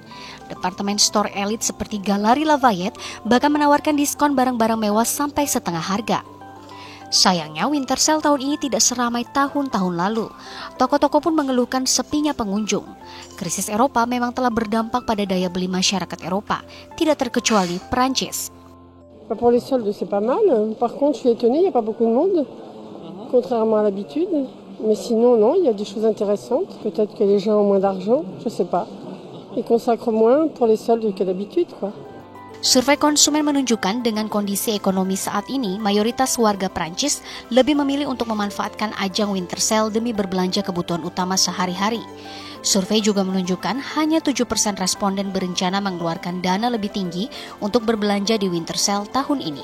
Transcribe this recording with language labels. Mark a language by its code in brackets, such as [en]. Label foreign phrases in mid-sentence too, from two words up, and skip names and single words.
[id] Departemen store elit seperti Galeri Lafayette bahkan menawarkan diskon barang-barang mewah sampai setengah harga. Sayangnya [en] Winter Sale [id] tahun ini tidak seramai tahun-tahun lalu. Toko-toko pun mengeluhkan sepinya pengunjung. Krisis Eropa memang telah berdampak pada daya beli masyarakat Eropa, tidak terkecuali Prancis. [fr] Pour les soldes, c'est pas mal. Par contre, je suis étonnée, il n'y a pas beaucoup de monde, contrairement à l'habitude. Mais sinon, non, il y a des choses intéressantes. Peut-être que les gens ont moins d'argent, je sais pas. Ils consacrent moins pour les soldes que d'habitude, quoi. [id] Survei konsumen menunjukkan dengan kondisi ekonomi saat ini, mayoritas warga Prancis lebih memilih untuk memanfaatkan ajang [en] Winter Sale [id] demi berbelanja kebutuhan utama sehari-hari. Survei juga menunjukkan hanya 7% responden berencana mengeluarkan dana lebih tinggi untuk berbelanja di [en] Winter Sale [id] tahun ini.